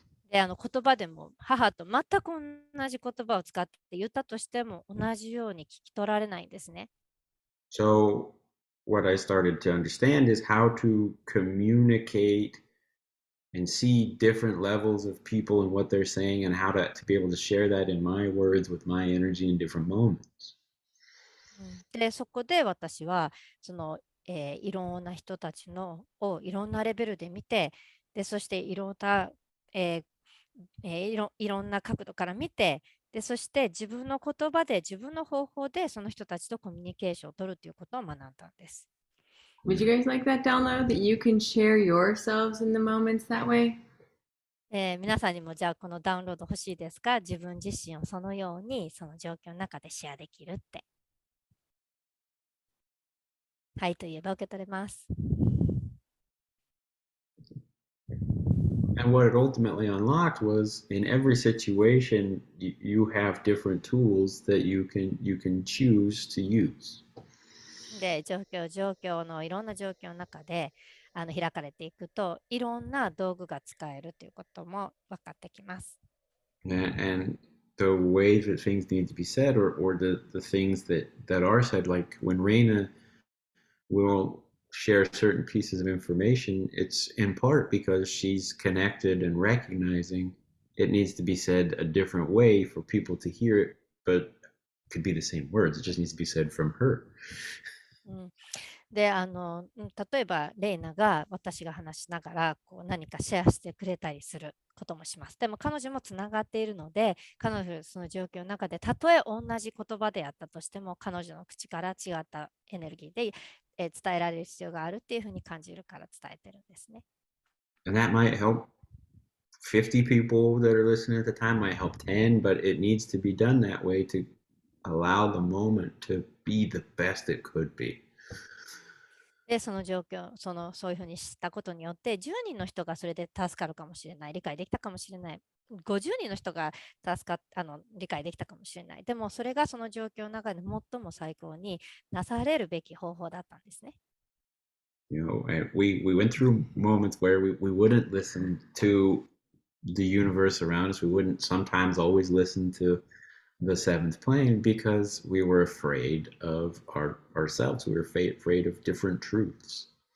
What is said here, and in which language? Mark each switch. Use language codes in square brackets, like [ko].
[ja] で、言葉でも母と全く同じ言葉を使って言ったとしても同じように聞き取られないんですね。 [en] So, what I started to understand is how to communicate and see different levels of people and what they're saying, and how to be able to share that in my words with my energy in different moments. [ja] で、そこで私はいろんな人たちをいろんなレベルで見て、でそしていろんな、えーいろんな角度から見て、でそして自分の言葉で自分の方法でその人たちとコミュニケーションを取るということを学んだんです。 [en] Would you guys like that download that you can share yourselves in the moments that way? [ja] 皆さんにもじゃあこのダウンロード欲しいですか？自分自身をそのようにその状況の中でシェアできるって。はいと言えば受け取れます。 [en] And what it ultimately unlocked was, in every situation, you have different tools that you can choose to use. [ja] で、状況のいろんな状況の中で開かれていくと、いろんな道具が使えるということも分かってきます。 [en] And the way that things need to be said, or the things that are said, like when Reina will share certain pieces of information, it's in part because she's connected and recognizing it needs to be said a different way for people to hear it, but it could be the same words. It just needs to be said from her. [ja] で、例えば、レイナが私が話しながら何かシェアしてくれたりすることもします。でも彼女もつながっているので、彼女その状況の中で、たとえ同じ言葉であったとしても、彼女の口から違ったエネルギーで、伝えられる必要があるっていうふうに感じるから伝えてるんですね。 [en] And that might help 50 people that are listening at the time, might help 10, but it needs to be done that way to allow the moment to be the best it could be. [ja] で、その状況、そういうふうにしたことによって、10人の人がそれで助かるかもしれない、理解できたかもしれない、50人の人が理解できたかもしれない。でも、それがその状況の中で最も最高になされるべき方法だったんですね。 [en] And we went through moments where we wouldn't listen to the universe around us. We wouldn't sometimes always listen to the seventh plane because we were afraid of ourselves. We were afraid of different truths.